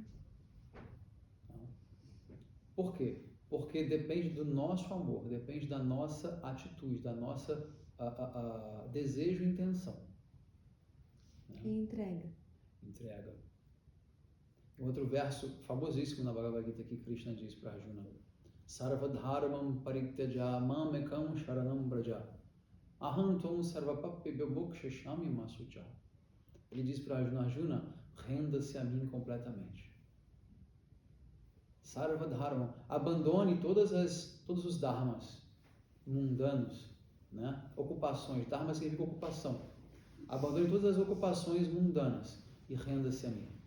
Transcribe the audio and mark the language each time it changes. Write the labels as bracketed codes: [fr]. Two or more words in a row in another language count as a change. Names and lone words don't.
[pt] Por quê? Porque depende do nosso amor, depende da nossa atitude, da nossa desejo e intenção. Né? E entrega. Entrega. Outro verso famosíssimo na Bhagavad Gita que Krishna diz para Arjuna: [sa] सर्वधर्मम् परित्यज मामेकम् शरणम् ब्रज अहम् त्वम् सर्वपापिभ्यो मोक्षशामि माशुच. [pt] Ele diz para Arjuna: Arjuna, renda-se a mim completamente. Sarvadharmam, abandone todos os dharmas mundanos, né? Ocupações. Dharma significa ocupação. Abandone todas as ocupações mundanas e renda-se a mim.